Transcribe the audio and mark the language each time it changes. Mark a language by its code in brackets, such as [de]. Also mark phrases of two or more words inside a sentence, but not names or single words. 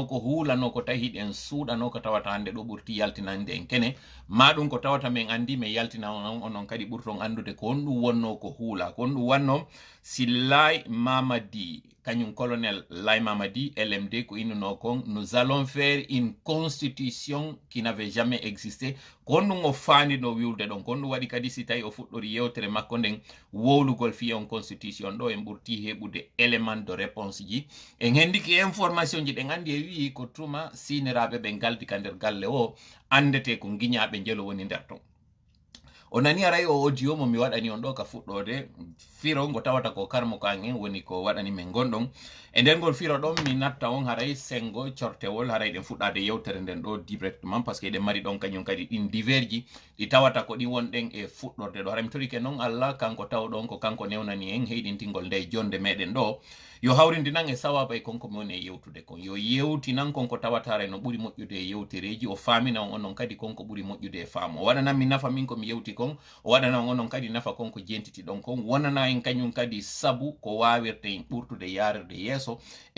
[ff] ko huulano ko tawi hiɗen suuɗano ko tawata hande ɗo ɓurti yaltinande en kene ma ɗum ko tawata min andi min yaltina onon kadi ɓurton andude ko on ɗum wonno ko huula ko on ɗum wanno si Laye Mamadi kañum colonel Laye Mamadi LMD ko innuno kon [fr] nous allons faire une constitution qui n'avait jamais existé [ff] kon ɗum o faanino wiwde ɗon kon ɗum waɗi kadi si tawi o fuɗɗori yewtere makko nden wowlugol fiye on constitution ɗo en ɓurti heɓude [fr] élément de réponse [ff] ji en hendiki information ji ɗen andi e wi ko tuma siniraɓe ɓe galdi ka nder galle o andete ko guiñaɓe jelo woni nder ton o nani aray o audio mo mi waɗani on ɗo ka fuɗɗode firo ngo tawata ko karmo kan en woni ko waɗani men gonɗon e nder ngol firo ɗon mi natta on haray sengo cortewol haray ɗen fuɗɗade yewtere nden ɗo [fr] directement par ce que [ff] eɗen mari ɗon kañum kadi ɗin diverji ɗi tawata ko ɗin wonɗen e fuɗɗorde ɗo haray mi torike noon Allah kanko tawɗon ko kanko newnani en heyɗintingol nde jonde meɗen ɗo yo hawrindinan e sawaba e konko mi woni e yewtude kon yo yewtinan konko tawatare no ɓuri moƴƴude e yewtereji o famina on onon kadi konko ɓuri moƴƴude e faamo o waɗanan mi nafa min komi yewti kon o waɗanan onon kadi nafa konko jentiti ɗon kon wonana en kañum kadi sabu ko wawirte en ɓurtude yarirde yeeso e